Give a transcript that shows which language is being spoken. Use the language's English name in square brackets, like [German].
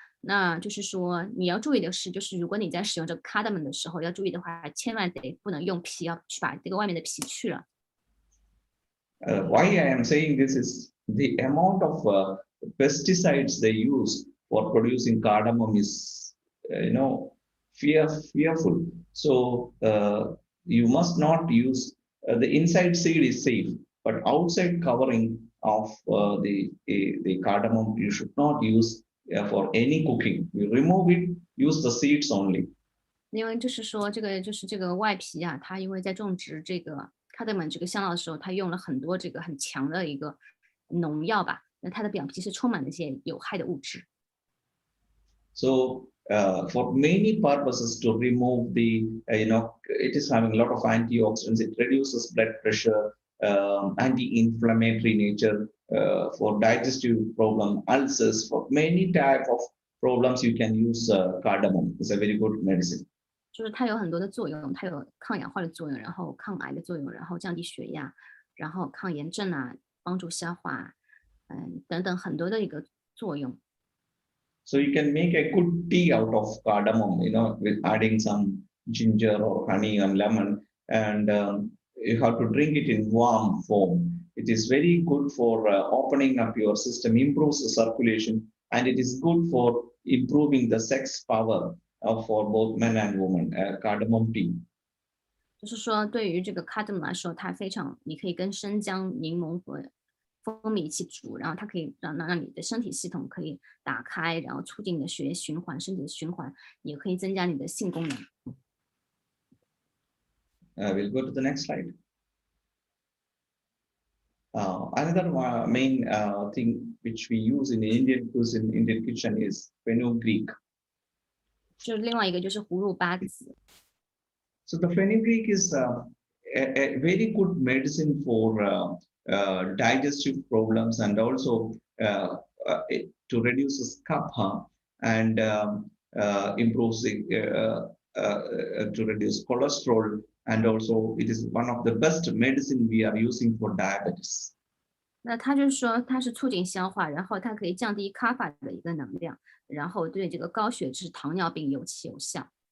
[Chinese] 那就是说你要注意的是，就是如果你在使用这个 cardamom 的时候，要注意的话，千万不能用皮，要去把这个外面的皮去了。 [English] Why I am saying this is the amount of pesticides they use for producing cardamom is, fearful. So you must not use the inside seed is safe, but outside covering of the cardamom you should not use for any cooking. You remove it, use the seeds only. [Chinese] 因为就是说这个外皮啊，它因为在种植这个 cardamom 这个香料的时候，它用了很多这个很强的一个农药吧，那它的表皮是充满了一些有害的物质。 [English] So for many purposes to remove the, it is having a lot of antioxidants. It reduces blood pressure, anti-inflammatory nature, for digestive problem, ulcers, for many type of problems you can use cardamom. It's a very good medicine. [Chinese] 就是它有很多的作用，它有抗氧化的作用，然后抗癌的作用，然后降低血压，然后抗炎症啊，帮助消化，等等很多的一个作用。 [English] So you can make a good tea out of cardamom, with adding some ginger or honey and lemon, and you have to drink it in warm form. It is very good for opening up your system, improves the circulation, and it is good for improving the sex power for both men and women. Cardamom tea. [Chinese] 就是说，对于这个 cardamom 来说，它非常，你可以跟生姜、柠檬和蜂蜜一起煮，然后它可以让你的身体系统可以打开，然后促进你的血液循环，身体的循环，也可以增加你的性功能。 [English] We'll go to the next slide. Another main thing which we use in Indian cuisine, Indian kitchen is fenugreek. [Chinese] 就是另外一个就是葫芦巴籽。 [English] So the fenugreek is a very good medicine for digestive problems and also to reduce the kapha and improves to reduce cholesterol, and also it is one of the best medicine we are using for diabetes. [Chinese] 那它就是说它是促进消化，然后它可以降低卡法的一个能量，然后对这个高血脂、糖尿病尤其有效。